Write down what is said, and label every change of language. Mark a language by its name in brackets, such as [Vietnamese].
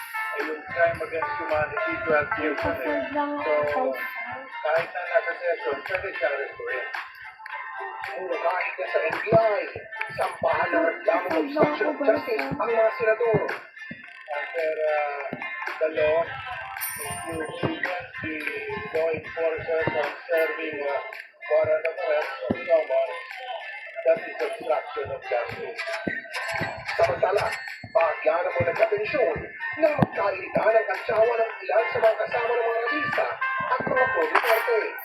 [Filipino] Ay yung crime against humanity, 12 years na rin. So, kahit na nasa session, pwede siya arrestuin. Kahit na sa NBI, sampahan ng reklamong obstruction of justice ang mga senador. [English] Under the law, if you prevent the law enforcer from serving warrant of arrest or summons, that is obstruction of justice. [Filipino] Samantala, bahagya na mo nagkatensyon nang magkainitan ang kantsawa ng ilan sa mga kasama ng mga revista at mga pro-Duterte.